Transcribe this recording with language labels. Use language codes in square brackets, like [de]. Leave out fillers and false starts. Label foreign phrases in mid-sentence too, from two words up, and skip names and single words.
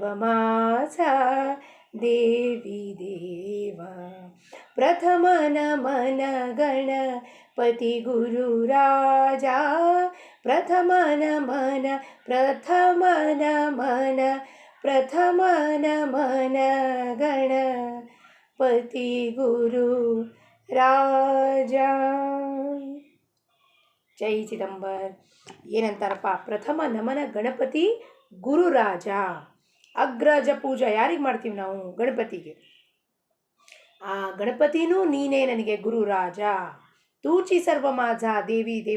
[mr] माझा देवी देवा प्रथम नमन गणपती गुरु राजा प्रथम नमन गणपती गुरु राजा [kn] ಜೈ ಚಿದಂಬರ್. ಏನಂತಾರಪ್ಪ? ಪ್ರಥಮ ನಮನ ಗಣಪತಿ ಗುರು ರಾಜ. ಅಗ್ರಜ ಪೂಜಾ ಯಾರಿಗೆ ಮಾಡ್ತೀವಿ ನಾವು? ಗಣಪತಿಗೆ. ಆ ಗಣಪತಿನೂ ನೀನೇ ನನಗೆ ಗುರು ರಾಜ. [mr] तूचि सर्व माझा देवी देव.